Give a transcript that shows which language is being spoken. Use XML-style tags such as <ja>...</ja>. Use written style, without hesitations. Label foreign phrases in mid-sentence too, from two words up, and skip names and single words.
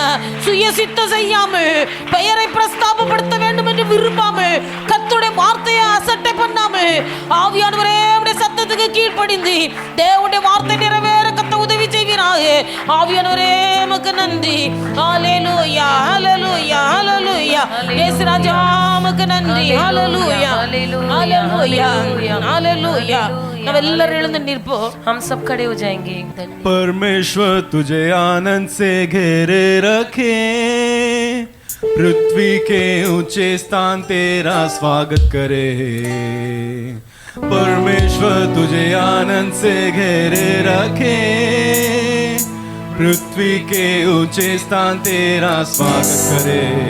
<ta>சுயசித்தம் செய்யாமல் பெயரை பிரஸ்தாபப்படுத்த வேண்டும் என்று விரும்பாமல் கர்த்தருடைய வார்த்தையை அசட்டை பண்ணாமல் ஆவியானவரே உம்முடைய சத்தத்துக்கு கீழ்ப்படிந்து தேவனுடைய வார்த்தை நிறைவேற கர்த்தர் உதவி செய்வீராக. ஆவியானவரே உமக்கு நன்றி. ஹalleluya ஹalleluya ஹalleluya. இயேசு ராஜா உமக்கு நன்றி. ஹalleluya ஹalleluya ஹalleluya. நம்ம எல்லாரும் எழுந்து நிற்போம்.</ta> <hi>हम सब खड़े हो जाएंगे। परमेश्वर तुझे आनंद से घेरे रखे, पृथ्वी के ऊंचे स्थान तेरा स्वागत करे। परमेश्वर तुझे आनंद से घेरे रखे, पृथ्वी के ऊंचे स्थान तेरा स्वागत करे।</hi>